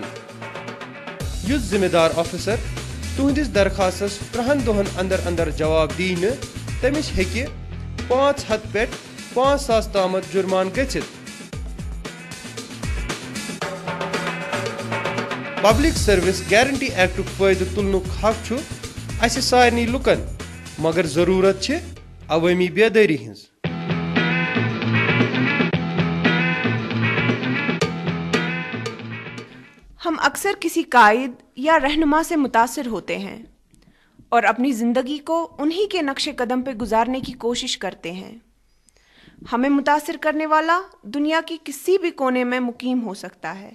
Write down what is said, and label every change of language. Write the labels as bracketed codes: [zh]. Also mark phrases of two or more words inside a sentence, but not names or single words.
[ks] یُس ذمہٕ دار آفیسر تُہنٛدِس درخاستس 3 دۄہن اندر اندر جواب دی نہٕ تٔمِس ہیٚکہِ 500 پٮ۪ٹھ 5,000 تامتھ جُرمان گٔژھِتھ. پبلک سروس گارنٹی ایکٹُک فٲیدٕ تُلنُک حق چھُ اسہِ سارنٕے لُکن مگر ضروٗرت چھِ عوٲمی بیدٲری ہٕنٛز. [ur] ہم اکثر کسی قائد یا رہنما سے متاثر ہوتے ہیں اور اپنی زندگی کو انہی کے نقش قدم پہ گزارنے کی کوشش کرتے ہیں. ہمیں متاثر کرنے والا دنیا کی کسی بھی کونے میں مقیم ہو سکتا ہے.